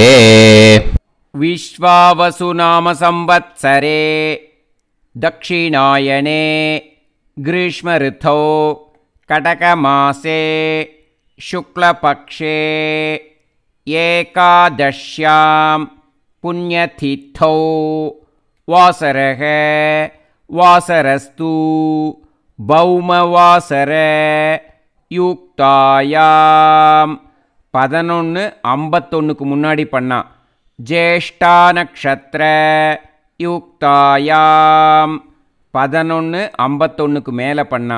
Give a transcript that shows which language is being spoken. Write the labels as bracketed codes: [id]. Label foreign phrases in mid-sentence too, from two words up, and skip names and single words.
[sa] विश्वावसु नाम संवत्सरे दक्षिणायने ग्रीष्म ऋतौ कटकमासे शुक्लपक्षे एकादश्यां पुण्यतिथौ वासरः वासरस्तु भौमवासर युक्तायाम् [ta] 11:51க்கு முன்னாடி பண்ணா. [sa] ज्येष्ठा नक्षत्र युक्तायाम् [ta] 11:51க்கு மேலே பண்ணா.